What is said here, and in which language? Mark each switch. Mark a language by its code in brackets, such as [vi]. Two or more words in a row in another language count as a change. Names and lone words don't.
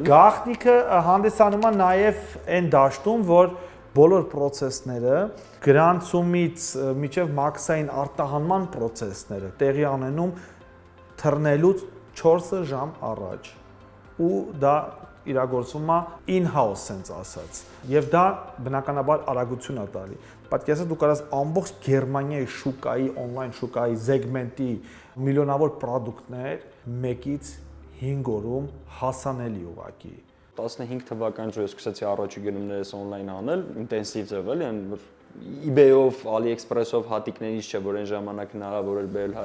[hy] Գաղտնիքը հանդիսանում է նաև այն դաշտում, որ բոլոր process-ները գրանցումից մինչև մաքսային արտահանման process-ները տեղի անենում թռնելուց 4 ժամ առաջ ու դա իրագործվում է [en] in-house sense [hy] ասած եւ դա բնականաբար արագություն է տալի պատկերացրու դու կարաս ամբողջ Գերմանիայի շուկայի on-line շուկայի սեգմենտի միլիոնավոր պրոդուկտներ մեկից 5 օրում հասանելի ուղակի 15 թվականից ես սկսեցի առաջի գնումներս on-line անել ինտենսիվ ձև էլի որ eBay-ով, AliExpress-ով հատիկներից չէ որ այն ժամանակ հնարավոր էր բերել